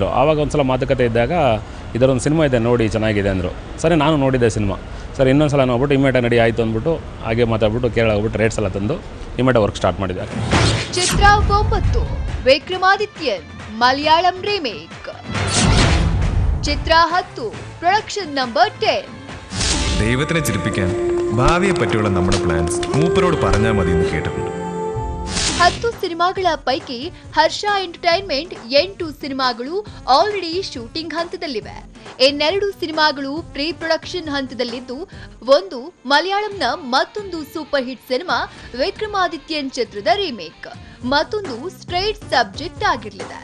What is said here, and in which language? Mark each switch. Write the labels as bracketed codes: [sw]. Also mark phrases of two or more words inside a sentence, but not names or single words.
[kn] ಆವಾಗ ಒಂದು ಸಲ ಮಾತುಕತೆ ಇದ್ದಾಗ ಇದರೊಂದು ಸಿನಿಮಾ ಇದೆ ನೋಡಿ ಚೆನ್ನಾಗಿದೆ ಅಂದರು. ಸರಿ ನಾನು ನೋಡಿದ್ದೆ ಸಿನಿಮಾ. ಸರಿ ಇನ್ನೊಂದು ಸಲ ನೋಡ್ಬಿಟ್ಟು ಇಮೇಟ ನಡಿ ಆಯಿತು ಅಂದ್ಬಿಟ್ಟು ಹಾಗೆ ಮಾತಾಡ್ಬಿಟ್ಟು ಕೇರಳ ಹೋಗ್ಬಿಟ್ಟು ರೇಟ್ಸ್ ಎಲ್ಲ ತಂದು ಇಮೇಟ [en] work start [kn] ಮಾಡಿದ್ದಾರೆ. ಚಿತ್ರ 9 ವಿಕ್ರಮಾದಿತ್ಯನ್ ಮಲಯಾಳಂ ರೀಮೇಕ್. [ml] ചിത്ര 10 [en] production number [ml] 10. ദൈവത്തിനെ ചിരിപ്പിക്കാൻ ഭാവിയെ പറ്റിയുള്ള നമ്മുടെ പ്ലാൻസ് മൂപ്പരോട് പറഞ്ഞാൽ മതി എന്ന് കേട്ടിട്ടുണ്ട്. [kn] 10 ಸಿನಿಮಾಗಳ ಪೈಕಿ ಹರ್ಷ ಎಂಟರ್ಟೈನ್ಮೆಂಟ್ 8 ಸಿನಿಮಾಗಳು [en] already shooting [kn] ಹಂತದಲ್ಲಿವೆ. ಇನ್ನೆರಡು ಸಿನಿಮಾಗಳು [en] pre production [kn] ಹಂತದಲ್ಲಿದ್ದು, ಒಂದು ಮಲಯಾಳಂನ ಮತ್ತೊಂದು [en] super hit [kn] ಸಿನಿಮಾ ವಿಕ್ರಮಾದಿತ್ಯನ್ ಚಿತ್ರದ ರೀಮೇಕ್, ಮತ್ತೊಂದು [en] straight subject [kn] ಆಗಿರಲಿದೆ.